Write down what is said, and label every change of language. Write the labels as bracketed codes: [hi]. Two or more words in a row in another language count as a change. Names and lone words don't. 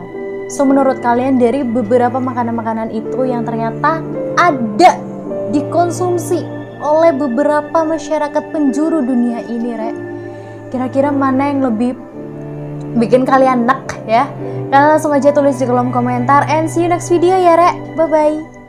[id] So menurut kalian dari beberapa makanan-makanan itu yang ternyata ada dikonsumsi oleh beberapa masyarakat penjuru dunia ini, Rek, kira-kira mana yang lebih bikin kalian nek ya? Kalian langsung aja tulis di kolom komentar, [en] and see you next video [id] ya, Rek. [en] Bye bye.